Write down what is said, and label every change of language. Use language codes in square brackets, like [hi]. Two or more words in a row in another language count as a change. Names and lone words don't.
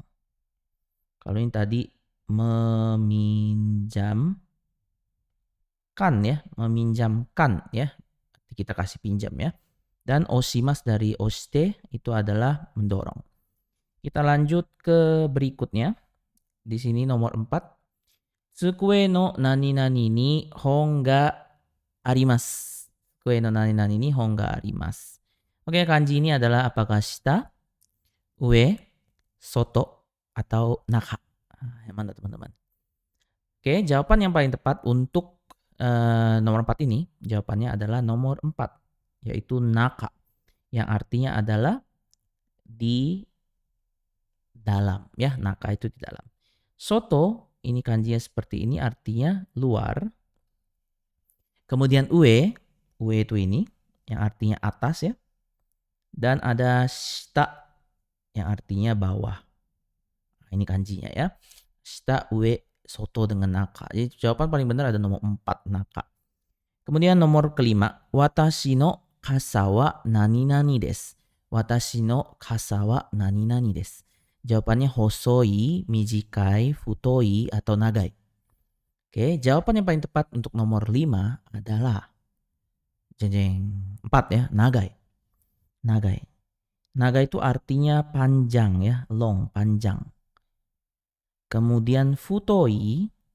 [id] Kalau ini tadi meminjamkan ya, meminjamkan ya. Kita kasih pinjam ya. Dan oshimasu dari oshite itu adalah mendorong. Kita lanjut ke berikutnya. Di sini nomor 4. [ja] 机の何々に本があります. 机の何々に本があります. [id] Oke, kanji ini adalah apakah [ja] 下、上、外, [id] atau naka. Yang mana teman-teman? Oke, jawaban yang paling tepat untuk nomor 4 ini, jawabannya adalah nomor 4, yaitu naka. Yang artinya adalah di dalam ya, naka itu di dalam. Soto, ini kanjinya seperti ini, artinya luar. Kemudian ue itu ini, yang artinya atas ya. Dan ada shita, yang artinya bawah. Nah, ini kanjinya ya. [ja] 下、上、外 [id] dengan naka. Jadi jawaban paling benar ada nomor 4, naka. Kemudian nomor kelima, [ja] 私の傘は何々です. 私の傘は何々です. Jawabannya 細い、短い, futoi, atau nagai. [id] Oke, jawaban yang paling tepat untuk nomor 5 adalah jeng 4 ya, [ja] nagai. Nagai. [id] Nagai itu artinya panjang ya, long, panjang. Kemudian futoi.